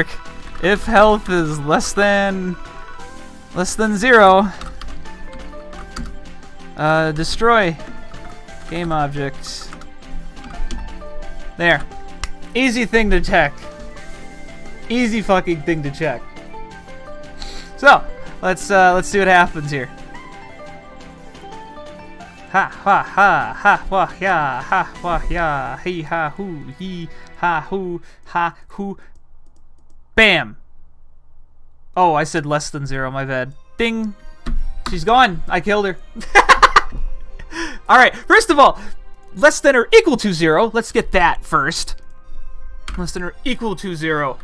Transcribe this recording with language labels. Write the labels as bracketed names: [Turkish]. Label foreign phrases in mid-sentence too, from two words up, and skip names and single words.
[English] If health is less than 0, destroy game objects. There. Easy thing to check. Easy fucking thing to check. So, let's see what happens here. Ha ha ha ha wah ya ha wah ya he ha hoo he ha hoo ha hoo. Bam. Oh, I said less than 0, my bad. Ding. She's gone. I killed her. Alright, first of all, less than or equal to 0. Let's get that first. Less than or equal to 0.